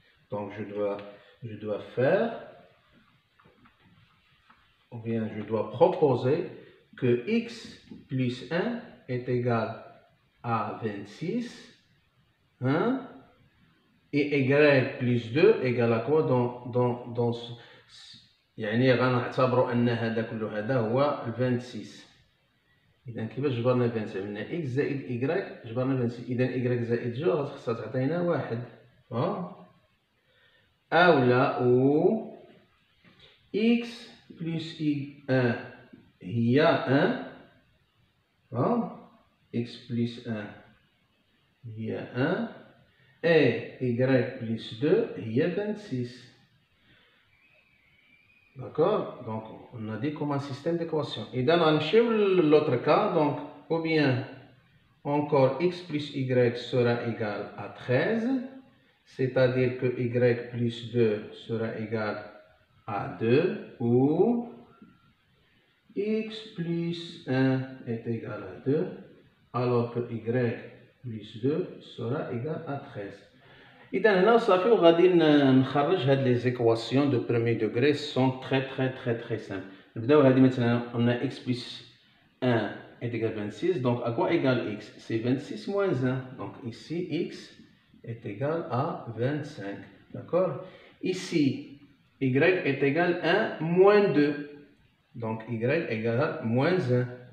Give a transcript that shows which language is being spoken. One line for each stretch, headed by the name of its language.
French: Donc, je dois faire, ou bien je dois proposer que x plus 1 est égal à 26, hein? Et y plus 2 égale à quoi dans ce...
Arabic: يعني غنعتبروا أن هذا كله هذا هو 26. إذا كيفاش جبرنا 26 من x زائد y جبرنا 26. إذا y زائد 2 خصها تعطينا 1. أولا أو x plus 1 هي 1. x plus 1 هي 1.
French: Et y plus 2 هي 26. D'accord? Donc, on a dit comme un système d'équation. Et dans l'autre cas, donc, ou bien encore x plus y sera égal à 13, c'est-à-dire que y plus 2 sera égal à 2, ou x plus 1 est égal à 2, alors que y plus 2 sera égal à 13.
Arabic: إذا هنا صافي وغادي نخرج هاد
French: لي زيكواسيون دو بروميي دوغري سون تري سامبل.
Arabic: نبداو هادي مثلا
French: on a x plus 1 est égal à 26, donc à quoi égale x? C'est 26 moins 1, donc ici x est égal à 25, d'accord? Ici y est égal à 1 moins 2, donc y égale moins 1.